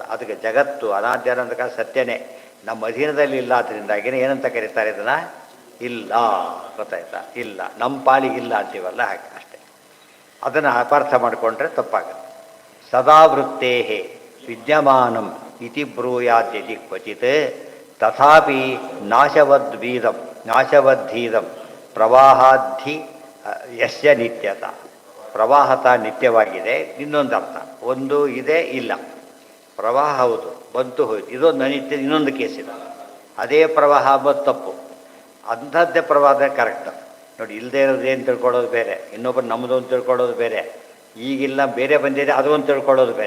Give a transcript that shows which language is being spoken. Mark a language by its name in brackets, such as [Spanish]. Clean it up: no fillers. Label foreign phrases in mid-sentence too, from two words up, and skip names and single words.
[Kannada] ಅದಕ್ಕೆ ಜಗತ್ತು ಅನಾದ್ಯನಂತ ಕಾಲ ಸತ್ಯನೇ, ನಮ್ಮ ಅಧೀನದಲ್ಲಿ ಇಲ್ಲ. ಅದರಿಂದಾಗಿನೇ ಏನಂತ ಕರೀತಾರೆ ಇದನ್ನು? ಇಲ್ಲ. ಗೊತ್ತಾಯ್ತಾ? ಇಲ್ಲ, ನಮ್ಮ ಪಾಲಿಗಿಲ್ಲ ಅಂತೀವಲ್ಲ, ಹಾಗೆ ಅಷ್ಟೇ. ಅದನ್ನು ಅಪಾರ್ಥ ಮಾಡಿಕೊಂಡ್ರೆ ತಪ್ಪಾಗುತ್ತೆ. [Sanskrit] ಸದಾ ವೃತ್ತೇ ವಿದ್ಯಮಾನಂ ಇತಿ ಬ್ರೂಯಾದ್ಯತಿ ಕ್ವಚಿತ್ ತಥಾಪಿ ನಾಶವದ್ಧೀದಂ ಪ್ರವಾಹಾಧಿ ಯಸ್ಯ ನಿತ್ಯತ. [Kannada] ಪ್ರವಾಹತ ನಿತ್ಯವಾಗಿದೆ. ಇನ್ನೊಂದು ಅರ್ಥ, ಒಂದು ಇದೆ, ಇಲ್ಲ. ಪ್ರವಾಹ ಹೌದು, ಬಂತು ಹೋಯ್ತು, ಇದೊಂದು ಅನಿತ್ಯ. ಇನ್ನೊಂದು ಕೇಸಿದೆ, ಅದೇ ಪ್ರವಾಹ ಅಂಬೋದು ತಪ್ಪು, ಅಂಥದ್ದೇ ಪ್ರವಾಹ ಕರೆಕ್ಟ್. ನೋಡಿ, ಇಲ್ಲದೆ ಇರೋದು ಏನು ತಿಳ್ಕೊಳ್ಳೋದು ಬೇರೆ, ಇನ್ನೊಬ್ಬರು ನಮ್ಮದು ಅಂತ ತಿಳ್ಕೊಳ್ಳೋದು ಬೇರೆ, ಈಗಿಲ್ಲ ಬೇರೆ ಬಂದಿದೆ ಅದು ಒಂದು ತಿಳ್ಕೊಳ್ಳೋದು ಬೇರೆ.